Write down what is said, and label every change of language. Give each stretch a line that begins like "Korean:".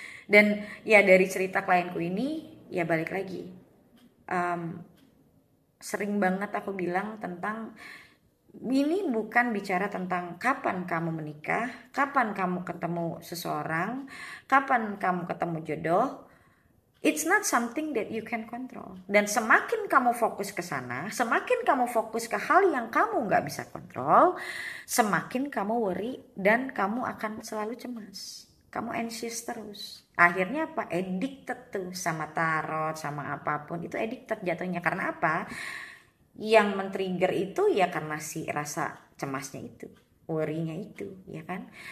Indonesian: Dan ya dari cerita klienku ini ya balik lagi, sering banget aku bilang tentang ini bukan bicara tentang kapan kamu menikah, kapan kamu ketemu seseorang, kapan kamu ketemu jodoh.
English: It's not something that you can control.
Indonesian: Dan semakin kamu fokus ke sana, semakin kamu fokus ke hal yang kamu gak bisa kontrol, semakin kamu worry dan kamu akan selalu cemas. Kamu anxious terus. Akhirnya apa? Addicted tuh sama tarot, sama apapun. Itu addicted jatuhnya. Karena apa? Yang men-trigger itu ya karena si rasa cemasnya itu, worry-nya itu, ya kan?